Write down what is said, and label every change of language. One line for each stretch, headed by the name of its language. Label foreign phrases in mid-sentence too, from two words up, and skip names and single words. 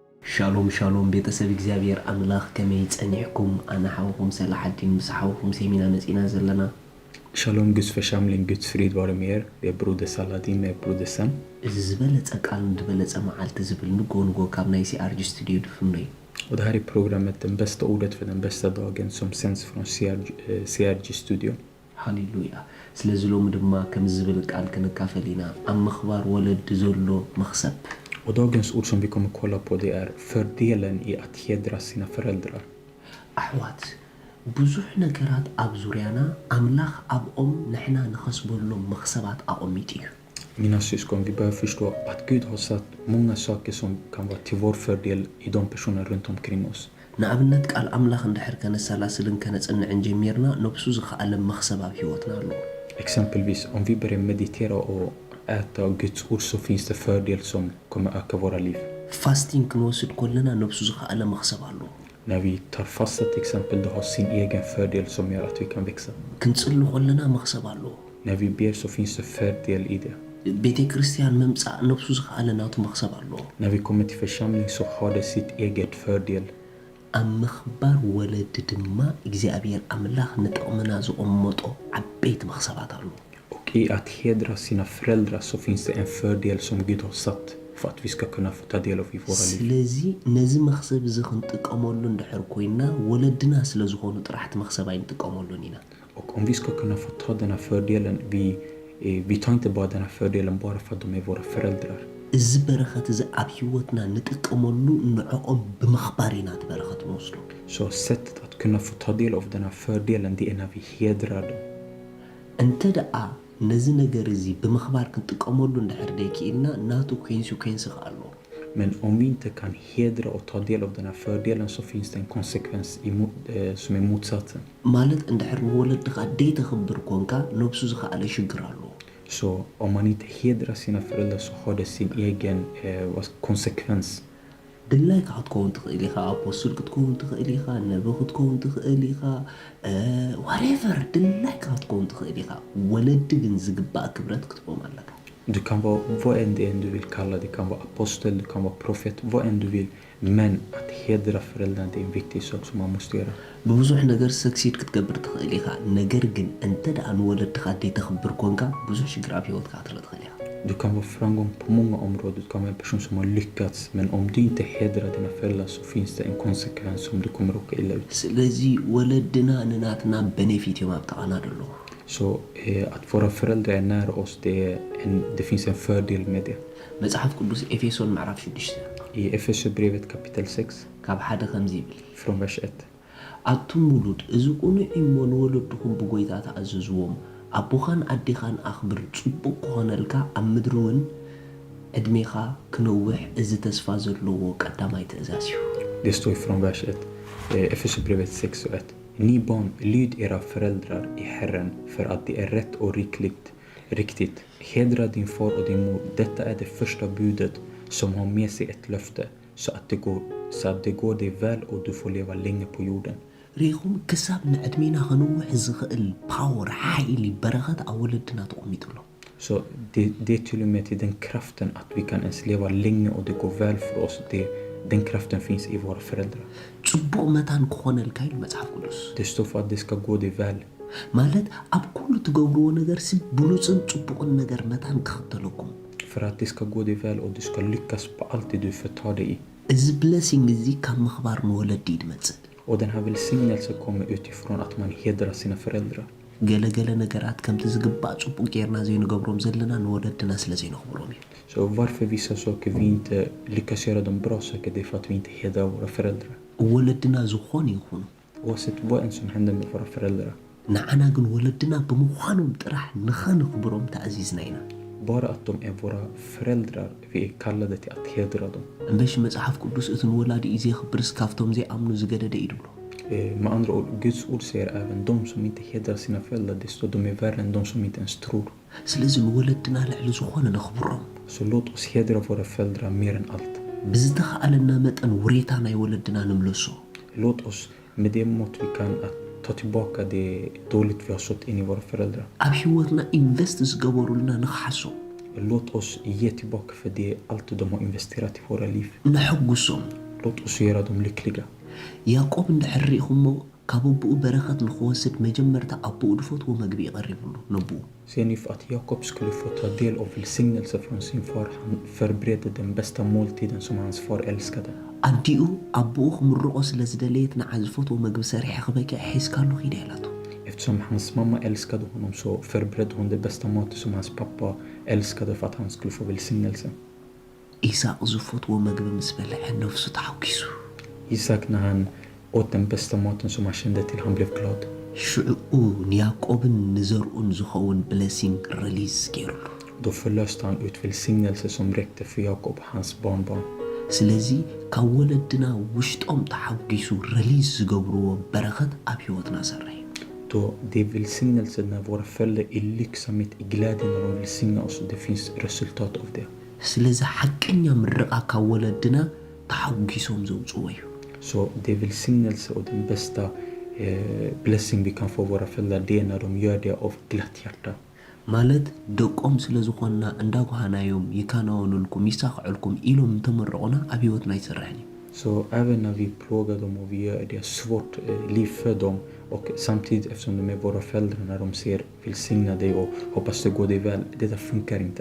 Hebrew: שלום שלום
Tigrinya: بيتسب እግዚአብሔር አምላክ ከመይ ጸኒሕኩም አና ሓውኩም ሰላሐዲን ምስሓውኩም ሰሚና መጺና ዘለና
Swedish: Shalom Guds församling, Guds frid vare med er. Det är broder Saladin med broder Sam.
Tigrinya: ዝበለጸ ቃል እንደበለጸ መዓልቲ ዝብል ንጎንጎ ካብ ናይ ሲአርጂ ስቱዲዮ ድፍኖይ
Swedish: Och det här är programmet Den bästa ordet för den bästa dagen som sänds från CRG studio.
Tigrinya: ሃሌሉያ ስለዚ ሎሚ ድማ ከም ዝብል ቃል ክንካፈሊና ኣብ ምኽባር ወለድ ዘሎ መኽሰብ
Swedish: Och dagens ord som vi kommer kolla på det är fördelen i att hedra sina föräldrar.
Tigrinya: ኣሕዋት ብዙሕ ነገራት ኣብ ዙርያና ኣምላኽ ኣብኦም ንሕና ንኸስበሎም መኽሰባት ኣቆሚጥ እዩ
Swedish: Mina syskon, vi behöver förstå att Gud har satt många saker som kan vara till vår fördel i de personer runt omkring oss.
Tigrinya: ንኣብነት ቃል ኣምላኽ እንድሕር ከነሰላስልን ከነጽንዕን ጀሚርና ነብሱ ዝኸኣለ መኽሰብ ኣብ ሂወትና ኣሎ
Swedish: Exempelvis om vi börjar meditera och äta Guds ord så finns det fördel som kommer öka våra liv.
Tigrinya: ፋስቲንግ ክንወስድ ኮለና ነብሱ ዝኸኣለ መኽሰብ ኣሎ
Swedish: När vi tar fasta till exempel, det har sin egen fördel som gör att vi kan växa.
Tigrinya: ክንጽሊ ኮለና መኽሰብ ኣሎ
Swedish: När vi ber så finns det fördel i det.
Tigrinya: ቤተ ክርስቲያን መምጻእ ነብሱ ዝኸኣለ ናቱ መኽሰብ ኣሎ
Swedish: När vi kommer till församling så har det sitt eget fördel.
Tigrinya: ኣብ ምኽባር ወለድ ድማ እግዚአብሔር ኣምላኽ ንጥቕምና ዝቕመጦ ዓበይቲ መኽሰባት ኣሎ
Swedish: Och i att hedra sina föräldrar så finns det en fördel som Gud har satt för att vi ska kunna få ta del av i våra liv.
Tigrinya: ስለዚ ነዚ መኽሰብ እዚ ክንጥቀመሉ እንድሕር ኮይና ወለድና ስለ ዝኾኑ ጥራሕቲ መኽሰብ ኣይንጥቀመሉን ኢና
Swedish: Och om vi ska kunna få ta den här fördelen, vi tar inte bara den här fördelen bara för att de är våra föräldrar.
Tigrinya: እዚ በረኸት እዚ ኣብ ሂወትና ንጥቀመሉ ንዕኦም ብምኽባር ኢና እቲ በረኸት ንወስዶ
Swedish: Så sättet att kunna få ta del av den här fördelen, det är när vi hedrar dem.
Tigrinya: እንተ ደኣ ነዚ ነገር እዚ ብምኽባር ክንጥቀመሉ እንድሕር ደይክኢልና ናቱ ኮንሲኩዌንስ ኣሎ
Swedish: Men om vi inte kan hedra och ta del av den här fördelen så finns det en konsekvens som är motsatsen.
Tigrinya: ማለት እንድሕር ንወለድኻ ደይተኽብር ኮንካ ነብሱ ዝኸኣለ ሽግር ኣሎ
Swedish: Så om man inte hedrar sina föräldrar så har det sin egen konsekvens.
Tigrinya: ድላይ ክትከውን ትኽእል ኢኻ ኣፖስትል ክትከውን ትኽእል ኢኻ ነቢ ክትከውን ትኽእል ኢኻ ዋትኤቨር ድላይ ክትከውን ትኽእል ኢኻ ወለዲ ግን ዝግባእ ክብረት ክትቦም ኣለካ
Swedish: Du kan vara vad än det är du vill kalla det. Du kan vara apostel, du kan vara profet, vad än du vill. Men att hedra föräldrarna, det är en viktig sak som man måste göra.
Tigrinya: ብብዙሕ ነገር ሰክሲድ ክትገብር ትኽእል ኢኻ ነገር ግን እንተ ደኣ ንወለድኻ ደይተኽብር ኮንካ ብዙሕ ሽግር ኣብ ሂወትካ ትርኢ ትኽእል ኢኻ
Swedish: Du kan vara framgång på många områden. Du kan vara en person som har lyckats. Men om du inte hedrar dina föräldrar så finns det en konsekvens som du kommer råka illa ut.
Tigrinya: ስለዚ ወለድና ንናትና ቤኔፊት እዮም ኣብ ጥቓና ደሎ
Swedish: Så att våra föräldrar är nära oss, det finns en fördel med det.
Tigrinya: መጽሓፍ ቅዱስ ኤፌሶን ምዕራፍ 6
Swedish: I Efesierbrevet kapitel 6
Tigrinya: ካብ ሓደ ከምዚ ይብል
Swedish: från vers 1.
Tigrinya: ኣቱም ውሉድ እዚ ቁኑዕ እሞ ንወለድኹም ብጎይታ ተኣዘዝዎም ኣቦኻን ኣዴኻን ኣኽብር ጽቡቕ ክኾነልካ ኣብ ምድሪ እውን ዕድሜኻ ክነውሕ እዚ ተስፋ ዘለዎ ቀዳማይ ትእዛዝ እዩ
Swedish: Det står från vers 1. Efesierbrevet 6 och 1. Ni barn, lyd era föräldrar i Herren för att det är rätt och riktigt. Hedra din far och din mor. Detta är det första budet som har med sig ett löfte så att det går dig väl och du får leva länge på jorden.
Tigrinya: ሪኹም ክሳብ ንዕድሜና ክንውሕ ዝኽእል ፓወር ሓይሊ በረኸት ኣብ ወለድና ተቐሚጡሎ
Swedish: Så det är till och med till den kraften att vi kan ens leva länge och det går väl för oss. Den kraften finns i våra föräldrar.
Tigrinya: ጽቡቕ መታን ክኾነልካ ኢሉ መጽሓፍ ቅዱስ
Swedish: Det står för att det ska gå dig väl.
Tigrinya: ማለት ኣብ ኩሉ ትገብርዎ ነገር ሲ ብሉፅን ጽቡቕን ነገር መታን ክኽተለኩም
Swedish: För att det ska gå dig väl och du ska lyckas på allt det du förtar dig i.
Tigrinya: እዚ ብለሲንግ እዚ ካብ ምኽባር ንወለዲ ድመጽእ
Swedish: Och den här välsignelsen kommer utifrån att man hedrar sina föräldrar.
Tigrinya: ገለገለ ነገራት ከምቲ ዝግባእ ጽቡቕ ጌርና ዘይንገብሮም ዘለና ንወለድና ስለ ዘይንኽብሮም እዩ
Swedish: Så varför vissa saker vi inte lyckas göra de bra saker, det är för att vi inte hedrar våra föräldrar.
Tigrinya: ወለድና ዝኾኑ ይኹኑ
Swedish: Oavsett vad än som händer med våra föräldrar.
Tigrinya: ንዓና ግን ወለድና ብምዃኖም ጥራሕ ንኸንኽብሮም ተኣዚዝና ኢና
Swedish: Bara att de är våra föräldrar, vi är kallade till att hedra dem.
Tigrinya: እምበሽ መጽሓፍ ቅዱስ እቲ ንወላዲ እዩ ዘይኽብርስ ካብቶም ዘይኣምኑ ዝገደደ እዩ ድብሎ
Swedish: Med andra ord, Guds ord säger även de som inte hedrar sina föräldrar, det står de är värre än de som inte ens tror.
Tigrinya: ስለዚ ንወለድና ልዕሊ ዝኾነ ነኽብሮም
Swedish: Så låt oss hedra våra föräldrar mer än allt.
Tigrinya: ብዝተኸኣለና መጠን ውሬታ ናይ ወለድና ንምለሶ
Swedish: Låt oss med det mått vi kan att ta tillbaka det dåligt vi har sått in i våra föräldrar.
Tigrinya: ኣብ ሂወትና ኢንቨስት ዝገበሩልና ንኽሓሶም
Swedish: Låt oss ge tillbaka för det allt de har investerat i våra liv.
Tigrinya: ንሕጉሶም
Swedish: låt oss göra dem lyckliga.
Tigrinya: ያዕቆብ እንደሕሪኢኹሞ ካብ ኣቦኡ በረኸት ንኽወስድ መጀመርታ ኣቦኡ ድፈትዎ መግቢ ይቐሪብሉ ነብኡ
Swedish: Ser ni för att Jakob skulle få ta del av välsignelse från sin far, han förberedde den bästa måltiden som hans far älskade.
Tigrinya: ኣዲኡ ኣቦኡ ክምርቆ ስለ ዝደለየት ንዓ ዝፈትዎ መግቢ ሰሪሐ ክበኪዕ ሒዝካሉ ኺደ ኢላቱ
Swedish: Eftersom hans mamma älskade honom så förberedde hon det bästa maten som hans pappa älskade för att han skulle få välsignelse.
Tigrinya: ኢሳቅ ዝፈትዎ መግቢ ምስ በልዐ ነፍሱ ተሓጒሱ
Swedish: Isak när han åt den bästa maten som han kände till, han blev glad.
Tigrinya: ሽዑኡ ንያዕቆብን ንዘርኡን ዝኸውን
English: blessing release
Tigrinya: ገይሩሉ
Swedish: Då förlöste han ut välsignelse som räckte för Jakob och hans barnbarn.
Tigrinya: ስለዚ ካብ ወለድና ውሽጦም ተሓጒሱ ረሊዝ ዝገብርዎ በረኸት ኣብ ሂወትና ሰረይ
Swedish: Då det är välsignelse när våra föräldrar är lycksamhet, i glädje när de välsignar oss, det finns resultat av det.
Tigrinya: ስለዚ ሓቀኛ ምርቃ ካብ ወለድና ተሓጒሶም ዘውፅዎ እዩ
Swedish: Så det är välsignelse och den bästa blessing vi kan få våra föräldrar, det är när de gör det av glatt hjärta.
Tigrinya: ማለት ደቆም ስለ ዝኾንና እንዳጓሃናዮም ይካናወኑልኩም ይሳኽዑልኩም ኢሎም እንተመረቑና ኣብ ሂወትና ይሰርሕን እዩ
Swedish: Så även när vi plågar dem och vi gör det svårt liv för dem, och samtidigt eftersom de är våra föräldrar, när de ser välsigna dig och hoppas det går dig väl, det där funkar inte.